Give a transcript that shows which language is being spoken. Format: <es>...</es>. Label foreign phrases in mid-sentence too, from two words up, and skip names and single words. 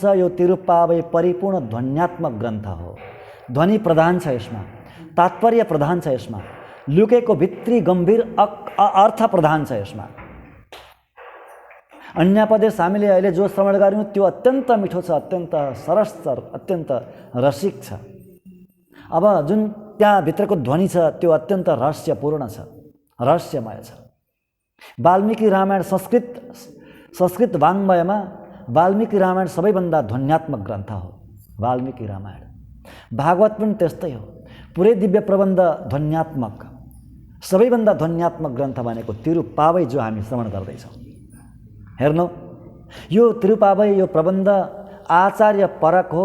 <ne>यो तिरुप्पावई परिपूर्ण ध्वन्यात्मक ग्रन्थ हो। ध्वनि प्रधान छ यसमा, तात्पर्य प्रधान छ यसमा, लुकेको भित्री गम्भीर अर्थ प्रधान छ यसमा। अन्यापदेश हामीले अहिले जो श्रवण गर्यौँ त्यो अत्यन्त मिठो छ, अत्यन्त सरस छ, अत्यन्त रसिक छ। अब जुन त्यहाँ भित्रको ध्वनि छ त्यो अत्यन्त रहस्यपूर्ण छ, रहस्यमय छ। वाल्मीकि रामायण संस्कृत वाङ्मयमा वाल्मीकि रामायण सबैभन्दा ध्वन्यात्मक ग्रन्थ हो। वाल्मीकि रामायण, भागवत पनि त्यस्तै हो। पुरै दिव्य प्रबन्ध ध्वन्यात्मक, सबैभन्दा ध्वन्यात्मक ग्रन्थ भनेको तिरुप्पावई जो हामी श्रवण गर्दैछौँ। हेर्नु, यो तिरुप्पावई, यो प्रबन्ध आचार्य परक हो।</ne>